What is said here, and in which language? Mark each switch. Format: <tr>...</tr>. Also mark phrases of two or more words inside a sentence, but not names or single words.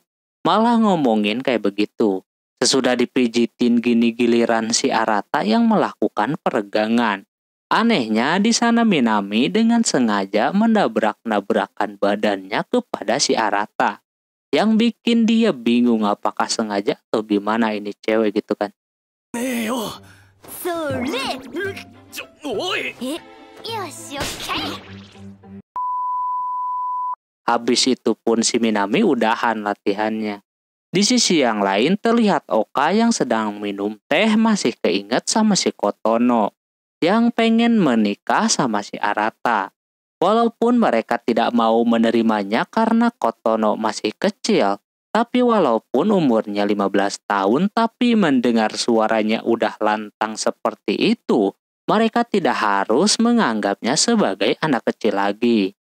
<id>Malah ngomongin kayak begitu. Sesudah dipijitin gini giliran si Arata yang melakukan peregangan. Anehnya di sana Minami dengan sengaja menabrak-nabrakan badannya kepada si Arata. Yang bikin dia bingung apakah sengaja atau gimana ini cewek gitu kan.</id> <ja>ねえよそれおいえよしオッケー</ja> <id>Habis itu pun si Minami udahan latihannya. Di sisi yang lain terlihat Oka yang sedang minum teh masih keinget sama si Kotono yang pengen menikah sama si Arata. Walaupun mereka tidak mau menerimanya karena Kotono masih kecil, tapi walaupun umurnya 15 tahun tapi mendengar suaranya udah lantang seperti itu, mereka tidak harus menganggapnya sebagai anak kecil lagi.</id>